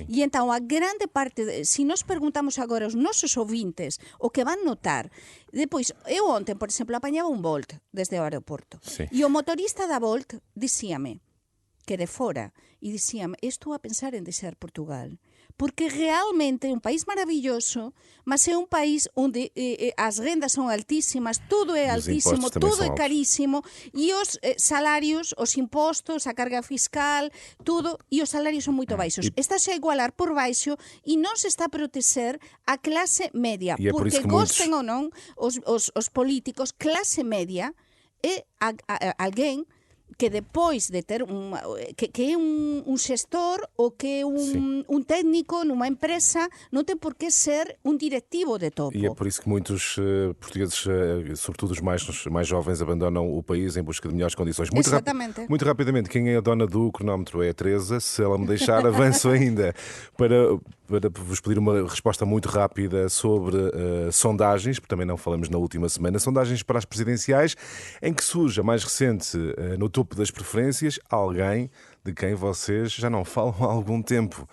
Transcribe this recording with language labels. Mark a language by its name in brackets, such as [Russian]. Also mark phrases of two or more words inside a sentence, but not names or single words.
[Galician] E entón, a grande parte, se nos perguntamos agora aos nosos ouvintes o que van notar, depois, eu ontem, por exemplo, apañaba un Bolt desde o aeroporto, sí, e o motorista da Bolt dicíame que de fora, e dicíame, estou a pensar en deixar Portugal, porque realmente é un país maravilloso, mas é un país onde as rendas son altísimas, [Portuguese] tudo é Os altíssimo, impostos também tudo são é altos. [Galician] carísimo, e os salarios, os impostos, a carga fiscal, tudo, e os salarios son moito baixos. Estáse a igualar por baixo e non se está a proteger a clase media, [Portuguese] E é por porque isso que muitos- [Galician] gosten ou non os políticos, clase media é alguén que depois de ter que é un xestor ou que é un técnico numa empresa, non ten por que ser un directivo de topo. [Portuguese] E é por isso que muitos portugueses, sobretudo os mais jovens, abandonam o país em busca de melhores condições. Exatamente. Muito rapidamente, quem é a dona do cronómetro é a Teresa. Se ela me deixar, avanço ainda para vos pedir uma resposta muito rápida sobre sondagens, porque também não falamos na última semana, sondagens para as presidenciais, em que surge a mais recente, no topo das preferências, alguém de quem vocês já não falam há algum tempo.